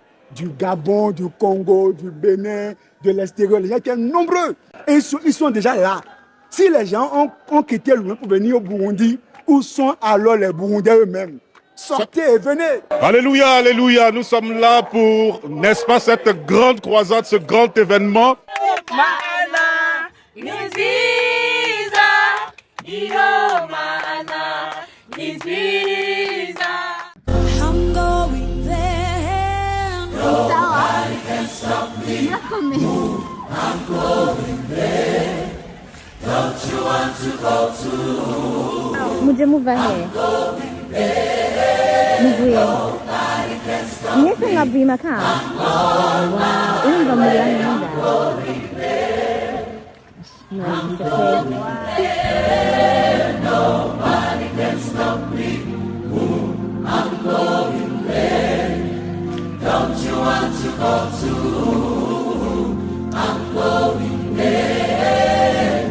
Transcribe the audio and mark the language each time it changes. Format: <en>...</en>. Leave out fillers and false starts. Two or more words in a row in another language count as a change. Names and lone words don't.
<fr>Du Gabon, du Congo, du Bénin, de l'extérieur. Les gens qui sont nombreux. Et ils sont déjà là. Si les gens ont quitté loin pour venir au Burundi, où sont alors les Burundais eux-mêmes? Sortez et venez. Alléluia, alléluia. Nous sommes là pour, n'est-ce pas, cette grande croisade, ce grand événement.</fr> <rn>Mana niziza iyo mana niziza.</rn> <en>I'm going there. Nobody can stop me. I'm going there. Don't you want to go too?</en> <rn>Muje muva he? Muvuye. Mwese mwavuye Makamba? Urumva muri hano</rn> <en>Nobody can stop me. I'm going there. Don't you want to go too? I'm going there.</en>